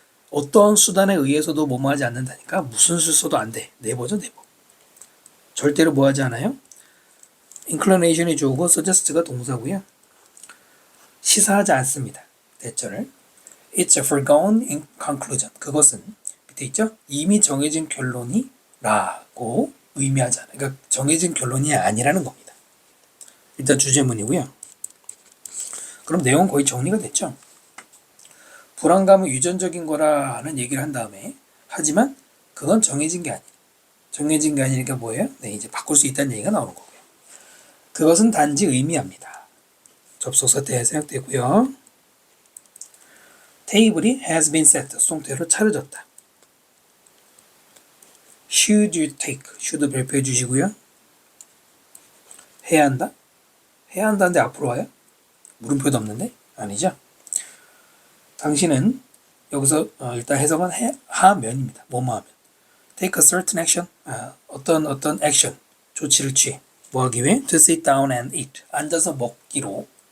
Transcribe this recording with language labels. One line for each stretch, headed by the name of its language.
Korean: 어떤 수단에 의해서도 뭐뭐하지 않는다니까 무슨 수 써도 안 돼. 네버죠, 네버. 절대로 뭐하지 않아요? inclination이 주어고 suggest가 동사고요. 시사하지 않습니다. 대절을
English: It's a foregone conclusion.
Korean: 그것은 밑에 있죠? 이미 정해진 결론이라고 의미하지 않아요. 그러니까 정해진 결론이 아니라는 겁니다. 일단 주제문이고요. 그럼 내용은 거의 정리가 됐죠? 불안감은 유전적인 거라는 얘기를 한 다음에 하지만 그건 정해진 게 아니에요. 정해진 게 아니니까 뭐예요? 네, 이제 바꿀 수 있다는 얘기가 나오는 거고요. 그것은 단지 의미합니다. 접속사 때 생략되고요. 테이블이
English: has been set,
Korean: 수동태로 차려졌다.
English: Should you take, should
Korean: 발표해 주시고요. 해야 한다? 해야 한다는데 앞으로 와요? 물음표도 없는데? 아니죠? 당신은 여기서 일단 해석은 하면입니다. 뭐뭐 하면.
English: Take a certain action,
Korean: 어떤 액션, 조치를 취해. 뭐 하기 위해?
English: To sit down and eat,
Korean: 앉아서 먹기로